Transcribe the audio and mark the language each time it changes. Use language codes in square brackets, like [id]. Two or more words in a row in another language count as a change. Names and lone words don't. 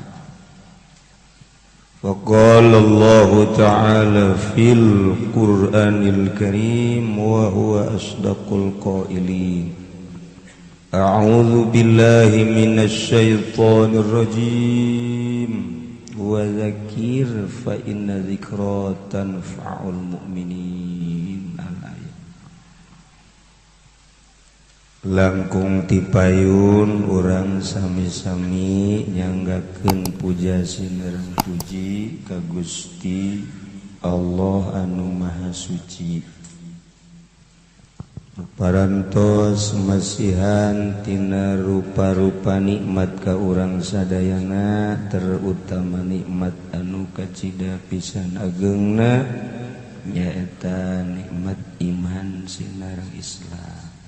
[ar] وقال الله تعالى في القرآن الكريم وهو أصدق القائلين أعوذ بالله من الشيطان الرجيم وذكر فإن ذكرى تنفع المؤمنين [su] langkung tipayun urang sami-sami nyanggakeun puja sineurang puji ka Gusti Allah anu Maha Suci parantos masihan tina rupa-rupa nikmat ka urang sadayana terutama nikmat anu kacida pisan ageungna nyaeta nikmat iman sineurang Islam.